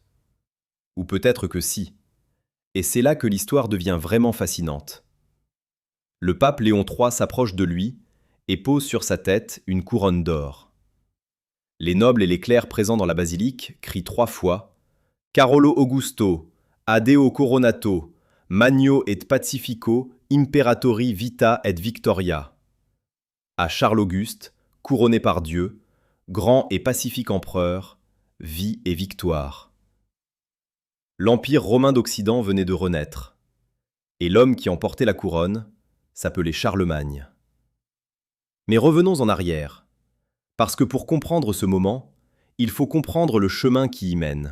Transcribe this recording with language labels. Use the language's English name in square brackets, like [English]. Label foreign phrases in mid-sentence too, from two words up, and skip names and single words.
[French] Ou peut-être que si. Et c'est là que l'histoire devient vraiment fascinante. Le pape Léon III s'approche de lui et pose sur sa tête une couronne d'or. Les nobles et les clercs présents dans la basilique crient 3 fois « [Latin] Carolo Augusto, adeo coronato, Magno et pacifico imperatori vita et victoria [French] » à Charles Auguste, couronné par Dieu, grand et pacifique empereur, vie et victoire. L'Empire romain d'Occident venait de renaître, et l'homme qui en portait la couronne s'appelait Charlemagne. Mais revenons en arrière, parce que pour comprendre ce moment, il faut comprendre le chemin qui y mène.